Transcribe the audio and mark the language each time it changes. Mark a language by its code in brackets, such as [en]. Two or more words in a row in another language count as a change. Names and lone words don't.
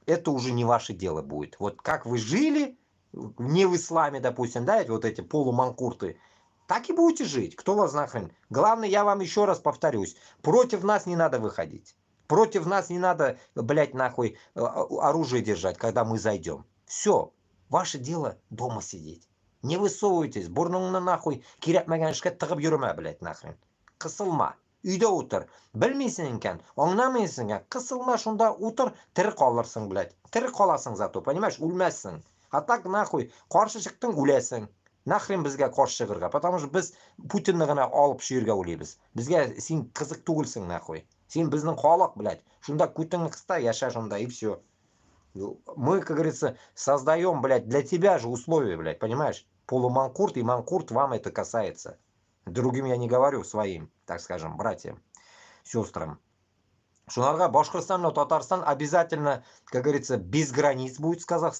[ru] это уже не ваше дело будет. Вот как вы жили, не в исламе, допустим, да, вот эти полуманкурты, так и будете жить. Кто вас нахрен? Главное, я вам еще раз повторюсь, против нас не надо выходить. Против нас не надо, блядь, нахуй оружие держать, когда мы зайдем. Все. Ваше дело дома сидеть. Не высовывайтесь. [tt] Бурнуңны нахуй кирәкмәгән эшкә тыгып йөрмә, [ru] блядь, нахрен. [tt] Кысылма. Өйдә утыр. Белмисең икән, аңламыйсың икән. Кысылма шунда утыр, тере калырсың, блядь. Тере каласың зато, понимаешь? Үлмәссең. [ru] А так нахуй [tt] каршы чыктың, үләсең. Нахрен безгә каршы чыгырга, [ru] потому что [tt] без Путинны гына алып шуерга уйлыйбыз. Безгә син кызык түгелсең, нахуй. Син безнең халык, блядь. Шунда күтеңне кыста, яша шунда [ru] и все. Мы, как говорится, создаем, блядь, для тебя же условия, блядь, понимаешь? Полуманкурт и манкурт, вам это касается. Другим я не говорю, своим, так скажем, братьям, сестрам. Шунарга, Башкортостан, но Татарстан обязательно, как говорится, без границ будет с Казахстаном.